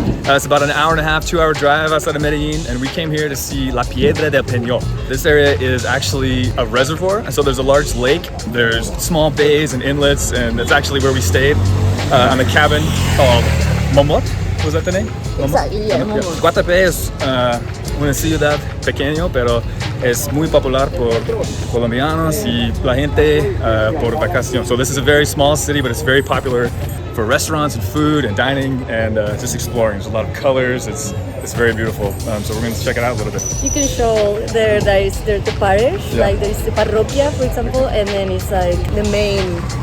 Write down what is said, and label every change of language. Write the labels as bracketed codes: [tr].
[en] It's about an hour and a half, 2-hour drive outside of Medellín, and we came here to see La Piedra del Peñol. This area is actually a reservoir, and so there's a large lake. There's small bays and inlets, and that's actually where we stayed on a cabin called Momot. Was that the name? Exactly, yeah, Momot. [es] Guatape es una ciudad pequeña, pero es muy popular por colombianos y la gente por vacación. [en] So this is a very small city, but it's very popular for restaurants and food and dining and just exploring. There's a lot of colors. It's very beautiful. So we're going to check it out a little bit. You can show there's the parish, Yeah. like there's the parroquia, for example, and then it's like the main,